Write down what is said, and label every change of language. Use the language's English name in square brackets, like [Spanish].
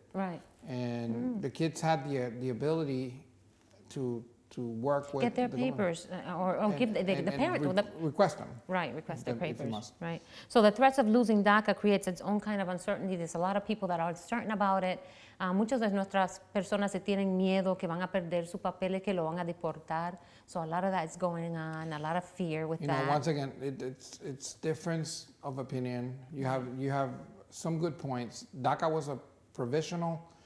[English] Right. And the kids had the ability to work with get their papers or give the parent request them. Right, request their papers. Right. So the threats of losing DACA creates its own kind of uncertainty. There's a lot of people that are uncertain about it. [Spanish] Muchas de nuestras personas se tienen miedo que van a perder su papel y que lo van a deportar. [English] So a lot of that is going on, a lot of fear with that. Once again, it's difference of opinion. You have some good points. DACA was a provisional.